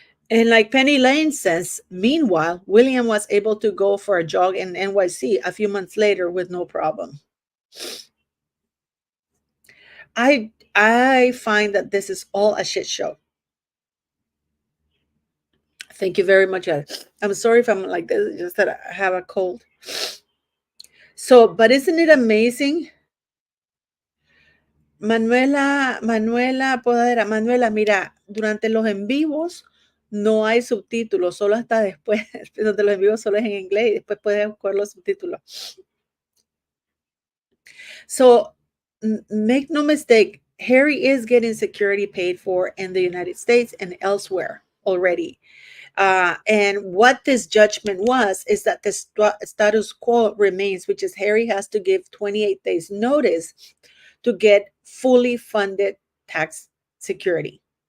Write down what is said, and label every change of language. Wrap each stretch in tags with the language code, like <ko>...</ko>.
<en>And like Penny Lane says, meanwhile, William was able to go for a jog in NYC a few months later with no problem. I find that this is all a shit show. Thank you very much. I'm sorry if I'm like this, just that I have a cold. So, but isn't it amazing?</en> <es>Manuela, Manuela, mira, durante los en vivos no hay subtítulos, solo hasta después, donde los en vivos solo es en inglés y después puedes buscar los subtítulos.</es> <en>So, make no mistake, Harry is getting security paid for in the United States and elsewhere already. And what this judgment was is that the status quo remains, which is Harry has to give 28 days notice to get fully funded tax security.</en>